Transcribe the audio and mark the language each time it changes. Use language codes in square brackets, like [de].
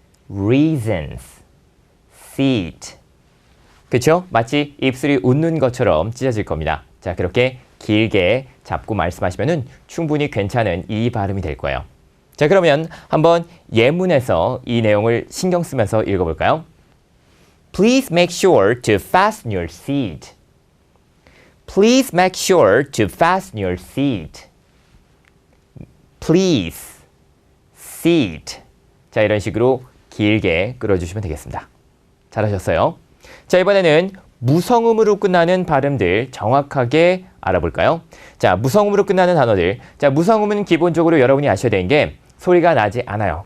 [en] reasons, seat. [ko] 그쵸? 마치 입술이 웃는 것처럼 찢어질 겁니다. 자, 그렇게 길게 잡고 말씀하시면은 충분히 괜찮은 이 발음이 될 거예요. 자, 그러면 한번 예문에서 이 내용을 신경 쓰면서 읽어볼까요? [en] Please make sure to fasten your seat. Please make sure to fasten your seat. Please, seat. [ko] 자, 이런 식으로 길게 끌어주시면 되겠습니다. 잘하셨어요. 자, 이번에는 무성음으로 끝나는 발음들 정확하게 알아볼까요? 자, 무성음으로 끝나는 단어들. 자, 무성음은 기본적으로 여러분이 아셔야 되는 게 소리가 나지 않아요.